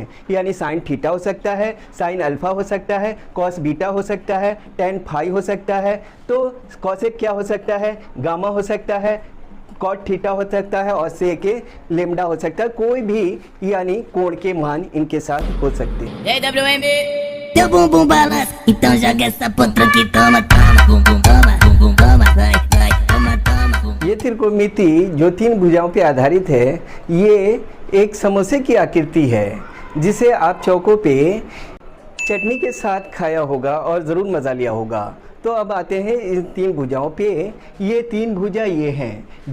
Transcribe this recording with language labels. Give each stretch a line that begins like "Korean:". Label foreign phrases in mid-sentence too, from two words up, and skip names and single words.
Hindi: यानी साइन थीटा हो सकता है, साइन अल्फ़ा हो सकता है, कॉस बीटा हो सकता है, टेन फाई हो सकता है। तो कॉसेक क्या हो सकता है? गामा हो सकता है, कॉट थीटा हो सकता है और सेक लेम्डा हो सकता है। कोई भी यानी कोण के मान इनके साथ हो सकते हैं।
Portuguese: Teu bumbum balança, então joga essa potranca que toma, bumbum toma, vai, toma, bumbum।
Hindi: ये त्रिकोणमिति जो तीन भुजाओं पर आधारित है, ये एक समोसे की आकृति है जिसे आप चौकों पे चटनी के साथ खाया होगा और ज़रूर मज़ा लिया होगा। तो अब आते हैं इन तीन भुजाओं पे। ये तीन भुजा ये हैं।